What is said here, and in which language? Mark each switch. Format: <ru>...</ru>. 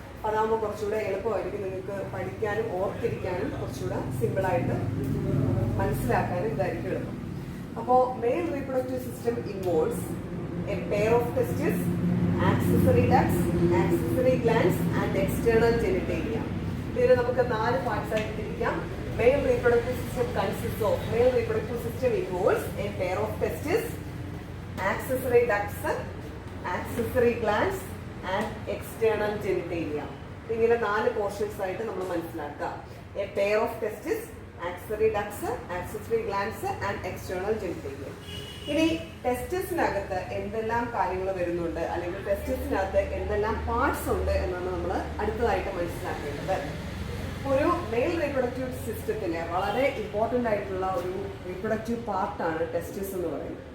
<ml>അതാകുമ്പോൾ കുറച്ചുകൂടെ എളുപ്പമായിരിക്കും നിങ്ങൾക്ക് പഠിക്കാനും ഓർത്തിരിക്കാനും കുറച്ചുകൂടെ സിമ്പിളായിട്ട് മനസ്സിലാക്കാനും ഇതായിരിക്കും എളുപ്പം.</ml> <en>അപ്പോൾ male reproductive system involves a pair of testis, accessory ducts, accessory glands and external genitalia.</en> <ml>ഇതിന് നമുക്ക് 4 പാർട്സ് ആയിട്ട് തിരിക്കാം.</ml> <en>Male reproductive system consists of, male reproductive system involves a pair of testes, accessory ducts, accessory glands and external genitalia.</en> <ml>ഇങ്ങനെ 4 portions ആയിട്ട് നമ്മൾ മനസ്സിലാക്കുക.</ml> <en>A pair of testes, accessory ducts, accessory glands and external genitalia.</en> <ml>ഇനി ടെസ്റ്റിസിനകത്ത് എന്തെല്ലാം കാര്യങ്ങൾ വരുന്നുണ്ട്, അല്ലെങ്കിൽ ടെസ്റ്റിസിനകത്ത് എന്തെല്ലാം പാർട്സ് ഉണ്ട് എന്നാണ് നമ്മൾ അടുത്തതായിട്ട് മനസ്സിലാക്കേണ്ടത്. ഒരു മെയിൽ റീപ്രൊഡക്റ്റീവ് സിസ്റ്റത്തിന് വളരെ ഇമ്പോർട്ടൻ്റ് ആയിട്ടുള്ള ഒരു റീപ്രൊഡക്റ്റീവ് പാർട്ടാണ് ടെസ്റ്റിസ് എന്ന് പറയുന്നത്.</ml>